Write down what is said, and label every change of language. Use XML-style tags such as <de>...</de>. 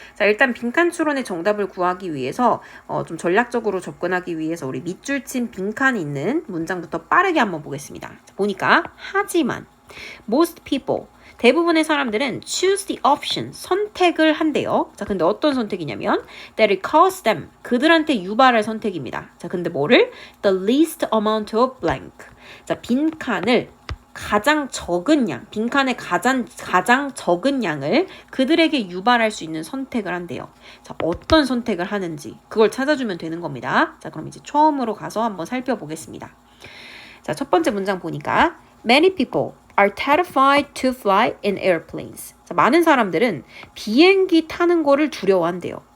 <ko>자, 일단 빈칸 추론의 정답을 구하기 위해서 좀 전략적으로 접근하기 위해서 우리 밑줄 친 빈칸이 있는 문장부터 빠르게 한번 보겠습니다. 자, 보니까 하지만</ko> <en>most people</en> <ko>대부분의 사람들은</ko> <en>choose the option,</en> <ko>선택을 한대요. 자, 근데 어떤 선택이냐면</ko> <en>that it costs them,</en> <ko>그들한테 유발할 선택입니다. 자, 근데 뭐를?</ko> <en>the least amount of blank.</en> <ko>자, 빈칸을 가장 적은 양, 빈칸의 가장 적은 양을 그들에게 유발할 수 있는 선택을 한대요. 자, 어떤 선택을 하는지 그걸 찾아주면 되는 겁니다. 자, 그럼 이제 처음으로 가서 한번 살펴보겠습니다. 자, 첫 번째 문장 보니까</ko> <en>many people are terrified to fly in airplanes.</en> <ko>자, 많은 사람들은 비행기 타는 거를 두려워한대요.</ko>